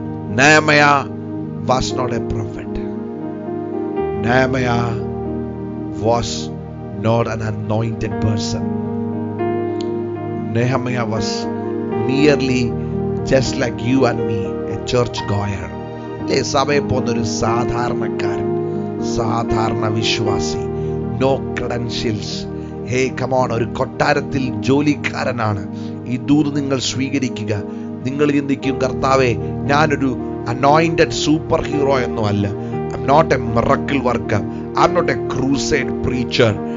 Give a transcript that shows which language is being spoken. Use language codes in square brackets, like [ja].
[en] Nehemiah was not a prophet. Nehemiah was not an anointed person. Nehemiah was merely just like you and me, a church goer. [ml] സഭയെ പോകുന്നൊരു സാധാരണക്കാരൻ, സാധാരണ വിശ്വാസി. [en] No credentials. Hey come on, [ml] ഒരു കൊട്ടാരത്തിൽ ജോലിക്കാരനാണ്. ഈ ദൂത് നിങ്ങൾ സ്വീകരിക്കുക. നിങ്ങൾ ചിന്തിക്കും, കർത്താവേ, ഞാനൊരു അനോയിന്റഡ് സൂപ്പർ ഹീറോ ഒന്നും അല്ല. [en] I'm not a miracle worker. I'm not a crusade preacher.